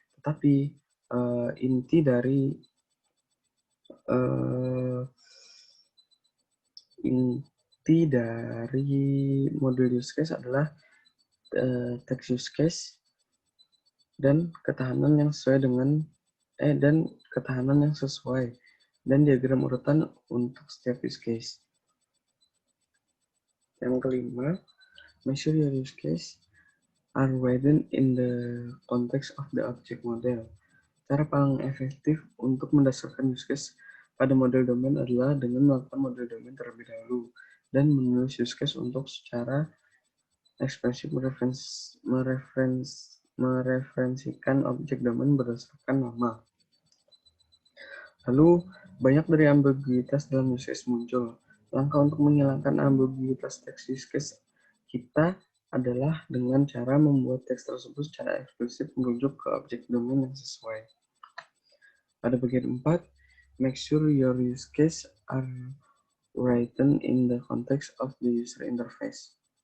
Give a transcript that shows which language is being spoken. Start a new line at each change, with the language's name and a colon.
Indonesian: Tetapi inti dari model use case adalah text use case dan ketahanan yang sesuai dan diagram urutan untuk setiap use case. Yang kelima,
English: make sure your use case are within in the context of the object model.
Indonesian: Cara paling efektif untuk mendasarkan use case pada model domain adalah dengan melakukan model domain terlebih dahulu dan menulis use case untuk secara ekspresif mereferensikan objek domain berdasarkan nama. Lalu, banyak dari ambiguitas dalam use case muncul. Langkah untuk menghilangkan ambiguitas teks use case kita adalah dengan cara membuat teks tersebut secara eksplisit merujuk ke objek domain yang sesuai. Pada bagian 4,
English: make sure your use case are written in the context of the user interface.